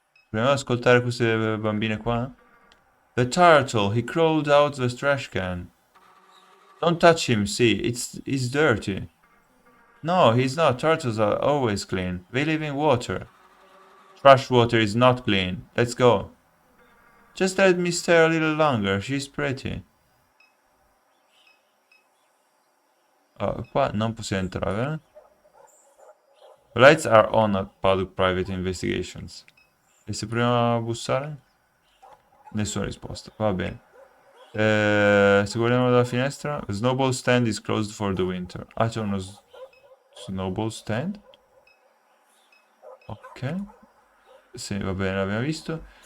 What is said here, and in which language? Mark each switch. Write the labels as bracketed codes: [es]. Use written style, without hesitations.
[it] Proviamo ad ascoltare queste bambine qua. [en] The turtle, he crawled out the trash can. Don't touch him, see, he's dirty. No, he's not. Turtles are always clean. They live in water. Trash water is not clean. Let's go. Just let me stay a little longer. She's pretty. [it] Oh, qua non possiamo entrare, [en] The lights are on at Paddock Private Investigations. [it] E se proviamo a bussare? Nessuna risposta, va bene. Se guardiamo dalla finestra, [en] the snowball stand is closed for the winter. [it] Ah, c'è uno snowball stand? Ok. Sì, va bene, l'abbiamo visto.